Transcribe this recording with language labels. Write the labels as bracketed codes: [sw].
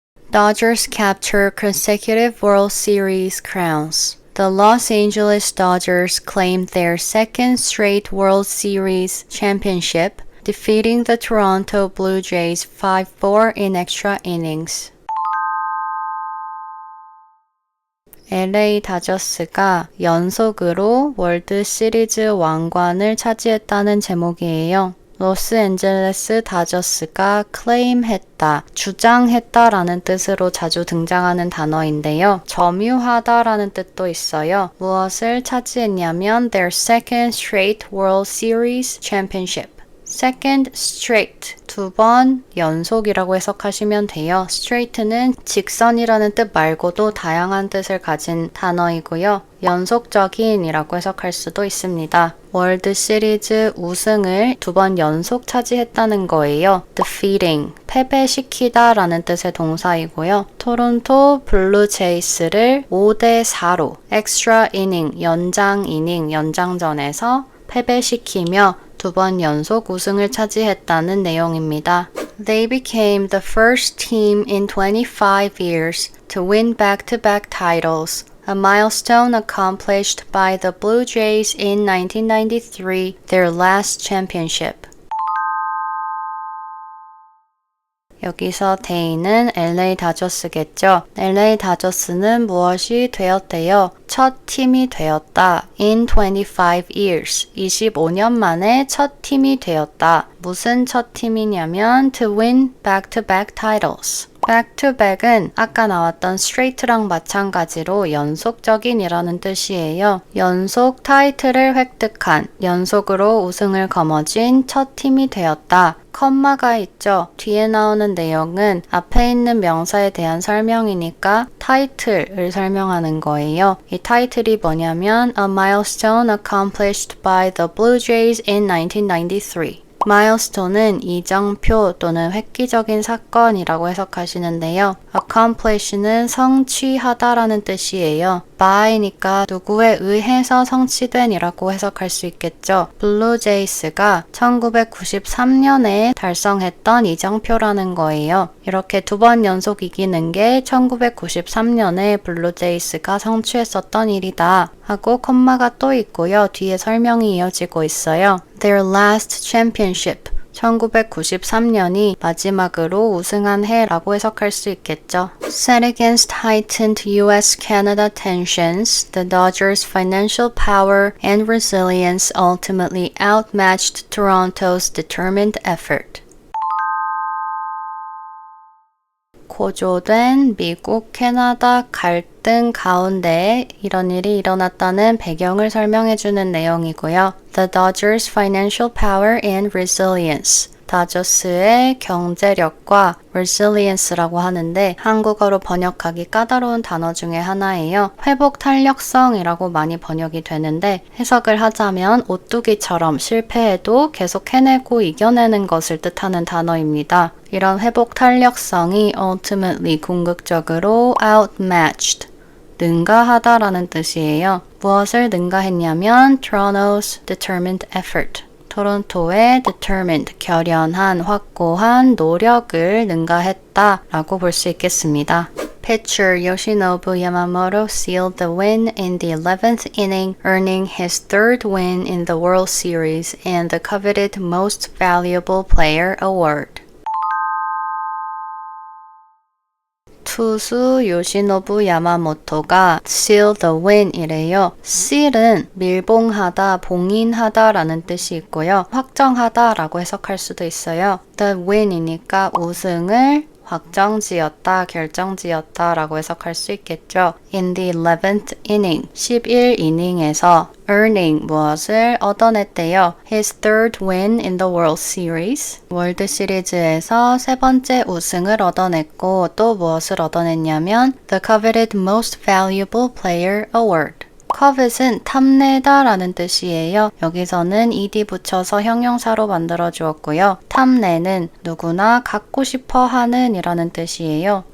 [en] Dodgers capture consecutive World Series crowns. The Los Angeles Dodgers claimed their second straight World Series championship, defeating the Toronto Blue Jays 5-4 in extra innings. [ko] LA 다저스가 연속으로 월드 시리즈 왕관을 차지했다는 제목이에요. 로스앤젤레스 다저스가 클레임했다, 주장했다라는 뜻으로 자주 등장하는 단어인데요. 점유하다라는 뜻도 있어요. 무엇을 차지했냐면 [en] their second straight World Series championship. Second straight, [ko] 두 번 연속이라고 해석하시면 돼요. straight는 직선이라는 뜻 말고도 다양한 뜻을 가진 단어이고요. 연속적인이라고 해석할 수도 있습니다. 월드 시리즈 우승을 두 번 연속 차지했다는 거예요. defeating, 패배시키다 라는 뜻의 동사이고요. 토론토 블루 제이스를 5대4로 extra inning, 연장 이닝, 연장전에서 패배시키며 두 번 연속 우승을 차지했다는 내용입니다. [en] They became the first team in 25 years to win back-to-back titles, a milestone accomplished by the Blue Jays in 1993, their last championship. [ko] 여기서 they는 LA 다저스겠죠. LA 다저스는 무엇이 되었대요? 첫 팀이 되었다. [en] In 25 years. [ko] 25년 만에 첫 팀이 되었다. 무슨 첫 팀이냐면 [en] to win back-to-back titles. [ko] back-to-back은 아까 나왔던 straight랑 마찬가지로 연속적인이라는 뜻이에요. 연속 타이틀을 획득한, 연속으로 우승을 거머쥔 첫 팀이 되었다. 컴마가 있죠. 뒤에 나오는 내용은 앞에 있는 명사에 대한 설명이니까 타이틀을 설명하는 거예요. 이 타이틀이 뭐냐면 [en] A milestone accomplished by the Blue Jays in 1993. [ko] milestone은 이정표 또는 획기적인 사건이라고 해석하시는데요. accomplish는 성취하다라는 뜻이에요. by니까 누구에 의해서 성취된이라고 해석할 수 있겠죠. 블루제이스가 1993년에 달성했던 이정표라는 거예요. 이렇게 두 번 연속 이기는 게 1993년에 블루제이스가 성취했었던 일이다 하고 콤마가 또 있고요. 뒤에 설명이 이어지고 있어요. [en] Their last championship. [ko] 1993년이 마지막으로 우승한 해라고 해석할 수 있겠죠. [en] Set against heightened US-Canada tensions, the Dodgers' financial power and resilience ultimately outmatched Toronto's determined effort. [ko] 고조된 미국, 캐나다 갈등 가운데 이런 일이 일어났다는 배경을 설명해주는 내용이고요. [en] The Dodgers' financial power and resilience. [ko] 다저스의 경제력과 resilience라고 하는데 한국어로 번역하기 까다로운 단어 중에 하나예요. 회복 탄력성이라고 많이 번역이 되는데 해석을 하자면 오뚜기처럼 실패해도 계속 해내고 이겨내는 것을 뜻하는 단어입니다. 이런 회복 탄력성이 ultimately 궁극적으로 outmatched 능가하다라는 뜻이에요. 무엇을 능가했냐면 [en] Toronto's determined effort. [ko] 토론토의 determined, 결연한, 확고한 노력을 능가했다 라고 볼 수 있겠습니다. [en] Pitcher Yoshinobu Yamamoto sealed the win in the 11th inning, earning his third win in the World Series and the coveted Most Valuable Player award. [ko] 투수 요시노부 야마모토가 [en] seal the win [ko] 이래요. seal은 밀봉하다, 봉인하다 라는 뜻이 있고요. 확정하다 라고 해석할 수도 있어요. [en] the win [ko] 이니까 우승을 확정지었다, 결정지었다 라고 해석할 수 있겠죠. [en] In the 11th inning, [ko] 11이닝에서 [en] earning [ko] 무엇을 얻어냈대요. [en] His third win in the World Series. [ko] 월드 시리즈에서 세 번째 우승을 얻어냈고 또 무엇을 얻어냈냐면 [en] The coveted Most Valuable Player award. [ko] covet은 탐내다 라는 뜻이에요. 여기서는 ed 붙여서 형용사로 만들어 주었고요. 탐내는 누구나 갖고 싶어 하는 이라는 뜻이에요.